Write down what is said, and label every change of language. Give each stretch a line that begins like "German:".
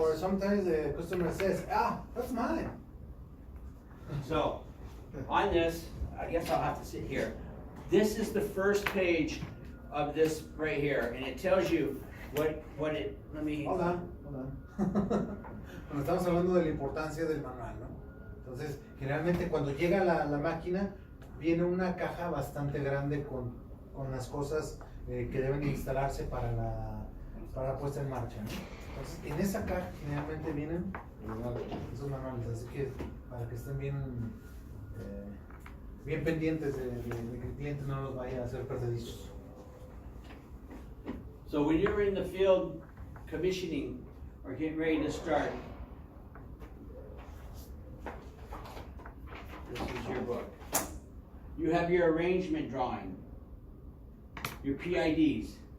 English: Or sometimes the customer says, that's mine. So, on this, I guess I'll have to sit here. This is the first page of this right here, and it tells you what it, let me... Hold on.
Spanish: Cuando estamos hablando de la importancia del manual, ¿no? Entonces, generalmente cuando llega la máquina, viene una caja bastante grande con las cosas que deben instalarse para la puesta en marcha, ¿no? Entonces, en esa caja generalmente vienen esos manuales, así que para que estén bien pendientes de que el cliente no los vaya a hacer perdedizos.
English: So when you're in the field commissioning or getting ready to start, this is your book. You have your arrangement drawing, your PIDs.